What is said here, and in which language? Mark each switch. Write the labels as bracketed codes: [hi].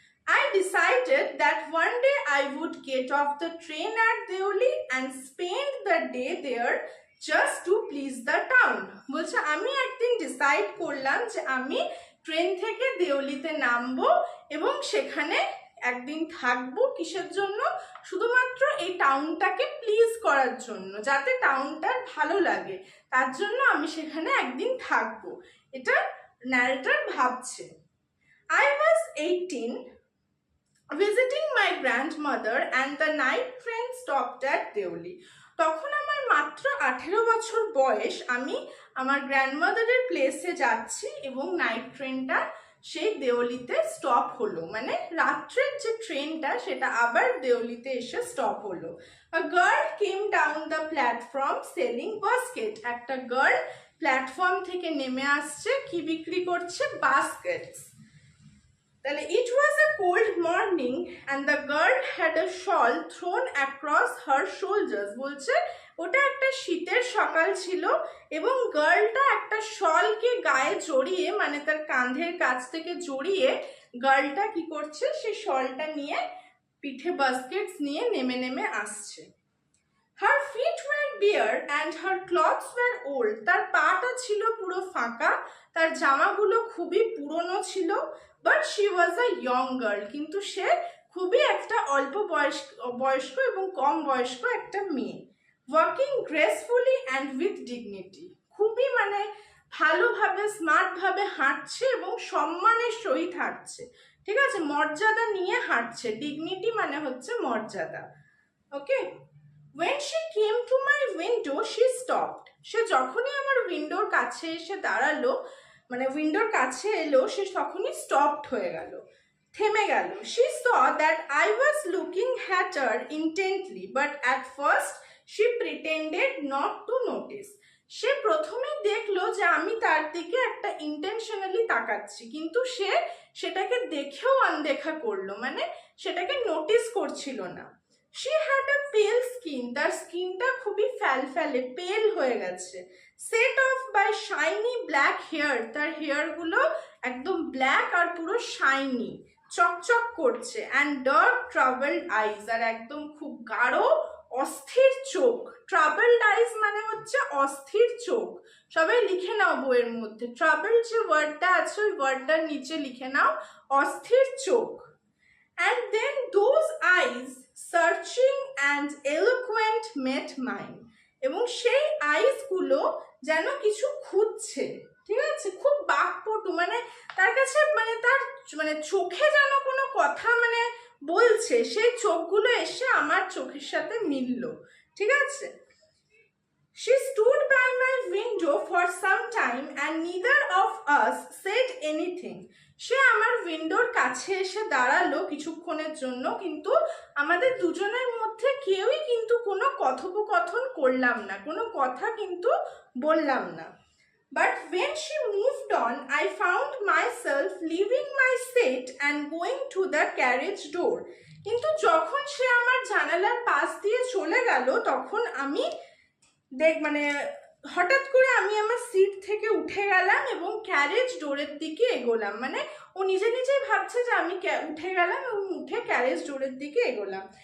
[en] I decided that one day I would get off the train at Deoli and spend the day there just to please the town। [bn] বলছে আমি একদিন decide করলাম যে আমি train থেকে দেওলিতে নামবো এবং সেখানে একদিন থাকবো। কিসের জন্য? শুধুমাত্র এই টাউনটাকে প্লিজ করার জন্য, যাতে টাউনটার ভালো লাগে, তার জন্য আমি সেখানে একদিন থাকবো। এটা ন্যারেটর ভাবছে। [en] I was 18 visiting my grandmother and the night train stopped at Deoli। [bn] তখন আমার মাত্র 18 বছর বয়স, আমি আমার গ্র্যান্ডমাদারের প্লেসে যাচ্ছি এবং নাইট ট্রেনটা সেই দেওলিতে স্টপ হলো, মানে রাত্রের যে ট্রেনটা সেটা আবার দেওলিতে এসে স্টপ হলো। [en] A girl came down the platform selling basket। [bn] একটা গার্ল প্ল্যাটফর্ম থেকে নেমে আসছে, কি বিক্রি করছে? [en] Baskets. [bn] তাহলে [en] it was a cold morning and the girl had a shawl thrown across her shoulders। [bn] বলছে ওটা একটা শীতের সকাল ছিল এবং গার্লটা একটা শলকে গায়ে জড়িয়ে, মানে তার কাঁধের কাছ থেকে জড়িয়ে গার্লটা কি করছে, সে শলটা নিয়ে পিঠে বাস্কেটস নিয়ে নেমে নেমে আসছে। [en] Her feet were bare and her clothes were old। [bn] তার পাটা ছিল পুরো ফাঁকা, তার জামাগুলো খুবই পুরনো ছিল। [en] But she was a young girl, [bn] কিন্তু সে খুবই একটা অল্প বয়স্ক এবং কম বয়স্ক একটা মেয়ে। [en] Walking gracefully and with dignity, [bn] খুবই মানে ভালোভাবে স্মার্ট ভাবে হাঁটছে এবং সম্মানের সহিত হাঁটছে। ঠিক আছে, মর্যাদা নিয়ে হাঁটছে। ডিগনিটি মানে হচ্ছে মর্যাদা। [en] Okay, when she came to my window she stopped। [bn] সে যখনই আমার উইন্ডোর কাছে এসে দাঁড়ালো, মানে উইন্ডোর কাছে এলো, সে তখনই স্টপড হয়ে গেল, থেমে গেল। [en] she saw that I was looking at her intently but at first she pretended not to notice। [bn] সে প্রথমে দেখলো যে আমি তার দিকে একটা ইন্টেনশনালি তাকাচ্ছি, কিন্তু সে সেটাকে দেখেও আনদেখা করলো, মানে সেটাকে নোটিস করছিল না। [en] she had a pale skin, [bn] তার স্কিনটা খুবই ফ্যালফ্যালে পেল হয়ে গেছে। [en] set off by shiny black hair, [bn] তার হেয়ার গুলো একদম ব্ল্যাক আর পুরো শাইনি, চকচক করছে। [en] and dark troubled eyes, [bn] আর একদম খুব গাঢ় অস্থির চোখ, ট্রাবলড আইজ মানে হচ্ছে অস্থির চোখ। সবাই লিখে নাও বইয়ের মধ্যে, ট্রাবল যে ওয়ার্ডটা আছে ওই ওয়ার্ডটার নিচে লিখে নাও অস্থির চোখ। [en] And then those eyes, searching and eloquent, met mine. [bn] এবং সেই আইসগুলো যেন কিছু খুঁজছে, ঠিক আছে, খুব বাকপটু, মানে তার কাছে মানে তার মানে চোখে যেন কোনো কথা মানে বলছে, সেই চোখগুলো এসে আমার চোখের সাথে মিলল, ঠিক আছে। [en] She stood by my window for some time and neither of us said anything. [bn] সে আমার উইন্ডোর কাছে এসে দাঁড়ালো কিছুক্ষণের জন্য, কিন্তু আমাদের দুজনের মধ্যে কেউই কিন্তু কোনো কথোপকথন করলাম না, কোনো কথা কিন্তু বললাম না। [en] But when she moved on, I found myself leaving my seat and going to the carriage door. [bn] কিন্তু যখন সে আমার জানালার পাশ দিয়ে চলে গেল তখন আমি মানে হঠাৎ করে আমি আমার সিট থেকে উঠে গেলাম এবং ক্যারেজ ডোরের দিকে এগোলাম। মানে ও নিজে নিজেই ভাবছে যে আমি উঠে গেলাম এবং উঠে ক্যারেজ ডোরের দিকে এগোলাম।